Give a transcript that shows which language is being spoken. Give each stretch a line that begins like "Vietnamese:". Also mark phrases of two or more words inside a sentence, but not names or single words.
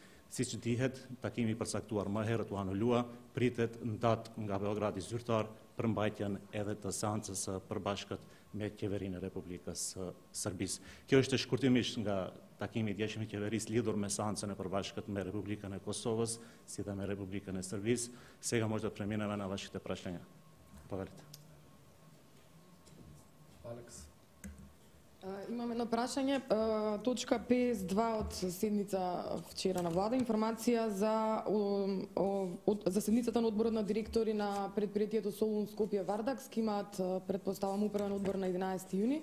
Albanian: Siç dihet, takimi i përcaktuar më herët u anulua, pritet në datë nga Beogradi zyrtar për mbajtjen edhe të seancës së përbashkët me Qeverinë e Republikës së Serbisë. Kjo është shkurtimisht nga takimi i djeshëm i qeverisë lidhur me seancën e përbashkët me Republikën e Kosovës, si dhe me Republikën e Serbisë.
Macedonian: Сега може да преминеме на вашите прашања. Повелите. Алекс. Имам едно прашање, точка 52 од седница вчера на влада, информација за седницата на одборот на директори на предпријатието Солун Скопје Вардакс, ки имаат, предпоставам, управен одбор на 11 јуни.